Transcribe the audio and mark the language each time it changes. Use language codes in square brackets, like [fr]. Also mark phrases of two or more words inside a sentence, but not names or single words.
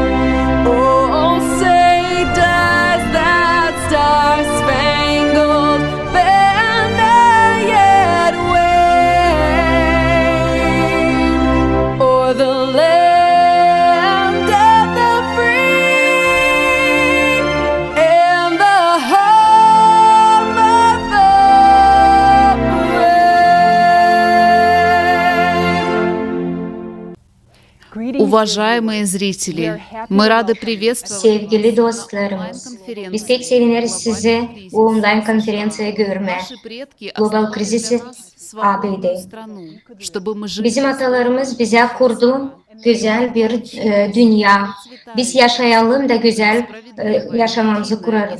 [en] Oh, say does that star-spangled banner yet wave o'er the land of the free and the home of the brave. [ru] Уважаемые зрители, мы рады приветствовать [gag] Sevgili dostlarımız, biz pek seviniriz sizi bu online konferansiyaya görmeye. Global Krizisi ABD. Bizim atalarımız bize kurdu güzel bir dünya. Biz yaşayalım da güzel yaşamamızı kuralım.